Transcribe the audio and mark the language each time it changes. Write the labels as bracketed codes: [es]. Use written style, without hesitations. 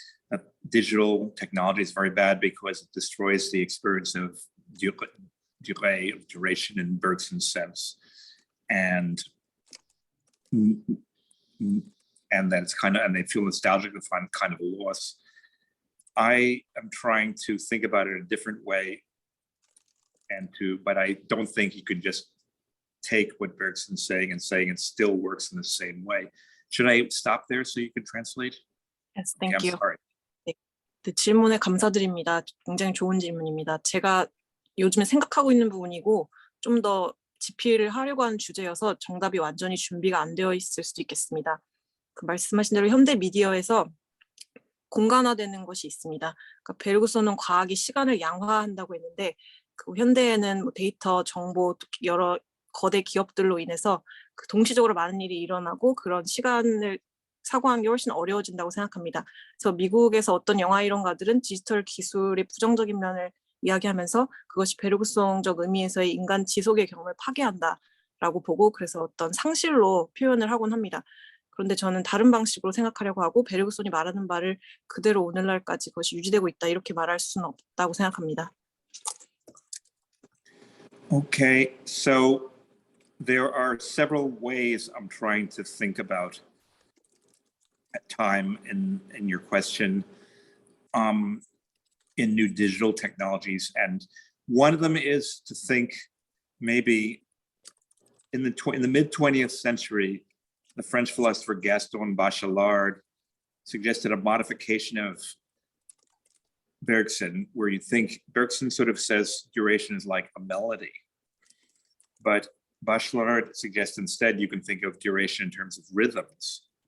[en] that digital technology is very bad because it destroys the experience of durée, of duration in Bergson's sense, and that it's kind of, and they feel nostalgic to find kind of a loss. I am trying to think about it in a different way, but I don't think you could just take what Bergson's saying and saying it still works in the same way. Should I stop there so you can translate? Yes, Okay, thank I'm you. sorry. [ko] 네, 질문에 감사드립니다. 굉장히 좋은 질문입니다. 제가 요즘에 생각하고 있는 부분이고 좀 더 집필을 하려고 하는 주제여서 정답이 완전히 준비가 안 되어 있을 수도 있겠습니다. 그 말씀하신 대로 현대 미디어에서 공간화되는 것이 있습니다. 그러니까 베르그손은 과학이 시간을 양화한다고 했는데 그 현대에는 뭐 데이터, 정보, 여러 거대 기업들로 인해서 그 동시적으로 많은 일이 일어나고 그런 시간을 사고하는 게 훨씬 어려워진다고 생각합니다. 그래서 미국에서 어떤 영화 이론가들은 디지털 기술의 부정적인 면을 이야기하면서 그것이 베르그송적 의미에서의 인간 지속의 경험을 파괴한다라고 보고 그래서 어떤 상실로 표현을 하곤 합니다. 그런데 저는 다른 방식으로 생각하려고 하고 베르그손이 말하는 바를 그대로 오늘날까지 그것이 유지되고 있다 이렇게 말할 수는 없다고 생각합니다. [en] Okay, so there are several ways I'm trying to think about time in your question in new digital technologies. And one of them is to think maybe in the mid 20th century, the French philosopher Gaston Bachelard suggested a modification of Bergson, where you think Bergson sort of says duration is like a melody, but Bachelard suggests instead you can think of duration in terms of rhythms.